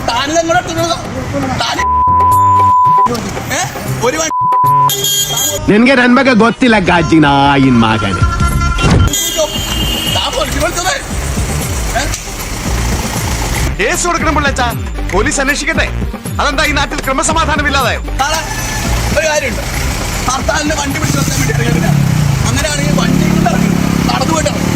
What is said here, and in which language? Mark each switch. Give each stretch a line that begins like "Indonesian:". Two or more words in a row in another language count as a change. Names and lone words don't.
Kannada: നിനಗೆ ನನ್ ಬಗ್ಗೆ ಗೊತ್ತಿಲ್ಲ ಗಾಜಿ ನಾಯಿನ್ ಮಗನೇ.
Malayalam: കേസ് കൊടുക്കണം പിള്ളച്ചാ, പോലീസ് അന്വേഷിക്കട്ടെ. അതെന്താ ഈ നാട്ടിൽ ക്രമസമാധാനമില്ലാതായോ? ഒരു കാര്യമുണ്ട്, ഹർത്താലിന് വണ്ടി പിടിച്ചു നിർത്താൻ വേണ്ടി ഇറങ്ങിയിട്ടില്ല. അങ്ങനെയാണെങ്കിൽ വണ്ടി നടന്നു പോയിട്ട്